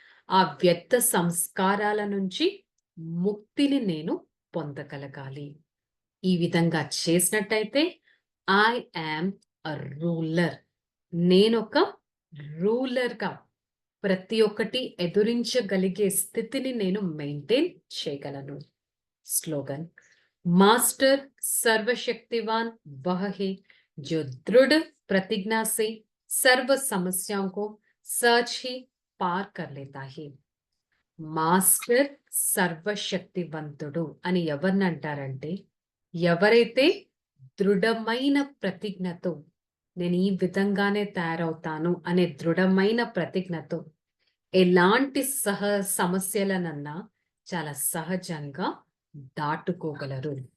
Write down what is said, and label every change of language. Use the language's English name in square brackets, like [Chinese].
[Telugu] ఆ వ్యర్థ సంస్కారాల నుంచి ముక్తిని నేను పొందగలగాలి. ఈ విధంగా చేసినట్టయితే [English] I am a ruler. [Telugu] నేనొక రూలర్గా ప్రతి ఒక్కటి ఎదురించగలిగే స్థితిని నేను మెయింటైన్ చేయగలను. [Hindi] స్లోగన్ मास्टर सर्वशक्तिवान वह है जो दृढ़ प्रतिज्ञा से सर्व समस्याओं को सहज ही पार कर लेता है. [Telugu] మాస్టర్ సర్వశక్తివంతుడు అని ఎవరిని అంటారంటే ఎవరైతే దృఢమైన ప్రతిజ్ఞతో నేను ఈ విధంగానే తయారవుతాను అనే దృఢమైన ప్రతిజ్ఞతో ఎలాంటి సమస్యలనన్నా చాలా సహజంగా దాటుకోగలరు.